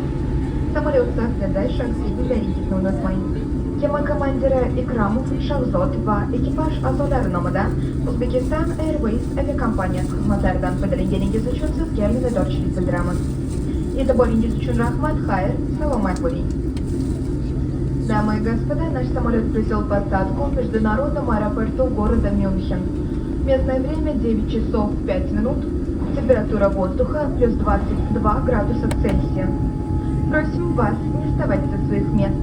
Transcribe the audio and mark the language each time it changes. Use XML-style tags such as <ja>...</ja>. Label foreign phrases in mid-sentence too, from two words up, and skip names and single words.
<uz>Samolyot safida shaxsiy billaringizni unutmang. Kema komandiri Ikramov Shahzod va ekipaj a'zolari nomidan Uzbekistan Airways aviakompaniyasi xizmatlaridan foydalanganingiz uchun sizga minnatdorchilik bildiramiz. E'tiboringiz uchun rahmat, xayr, salomat bo'ling.</uz> <ru>Дамы и господа, наш самолет произвел посадку в международном аэропорту города Мюнхен. Местное время 9 часов 5 минут, температура воздуха плюс 22 градуса Цельсия. Просим вас не вставать со своих мест.</ru>